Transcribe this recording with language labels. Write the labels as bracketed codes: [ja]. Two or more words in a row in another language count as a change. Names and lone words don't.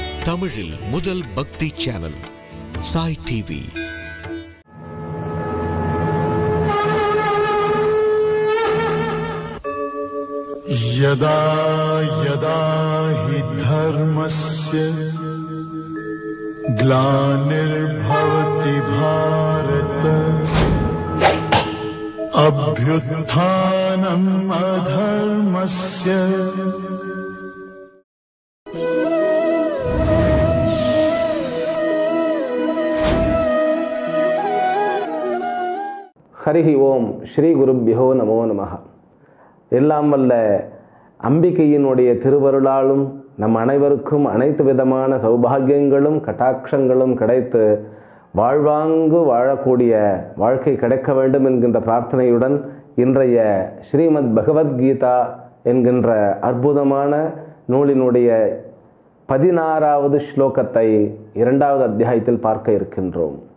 [ta] தமிழில் முதல் பக்தி சேனல் சாய் டிவி. [sa] यदा यदा हि धर्मस्य ग्लानिर्भवति भारत अभ्युत्थानम् अधर्मस्य हरिः ॐ श्री गुरुभ्यो नमो नमः. [ta] எல்லாம் வல்ல அம்பிகையினுடைய திருவருளாலும் நம் அனைவருக்கும் அனைத்து விதமான சௌபாகியங்களும் கட்டாட்சங்களும் கிடைத்து வாழ்வாங்கு வாழக்கூடிய வாழ்க்கை கிடைக்க வேண்டும் என்கின்ற பிரார்த்தனையுடன் இன்றைய ஸ்ரீமத் பகவத்கீதா என்கின்ற அற்புதமான நூலினுடைய 16வது ஸ்லோகத்தை 2வது அத்தியாயத்தில் பார்க்க இருக்கின்றோம்.